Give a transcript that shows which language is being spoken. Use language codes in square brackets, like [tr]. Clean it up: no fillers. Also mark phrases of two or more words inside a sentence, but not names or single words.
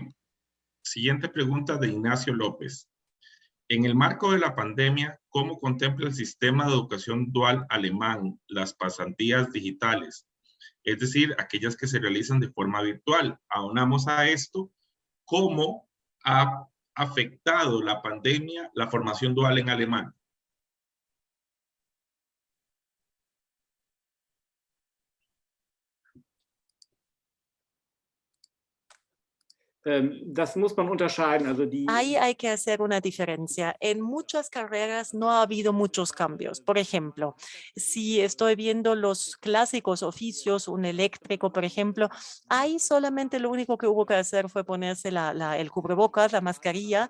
[es] Siguiente pregunta de Ignacio López. En el marco de la pandemia, ¿cómo contempla el sistema de educación dual alemán las pasantías digitales? Es decir, aquellas que se realizan de forma virtual. Aunamos a esto, ¿cómo ha afectado la pandemia la formación dual en alemán? [de] Das muss man unterscheiden. Also [es] Ahí hay que hacer una diferencia. En muchas carreras no ha habido muchos cambios. Por ejemplo, si estoy viendo los clásicos oficios, un eléctrico, por ejemplo, ahí solamente lo único que hubo que hacer fue ponerse el cubrebocas, la mascarilla.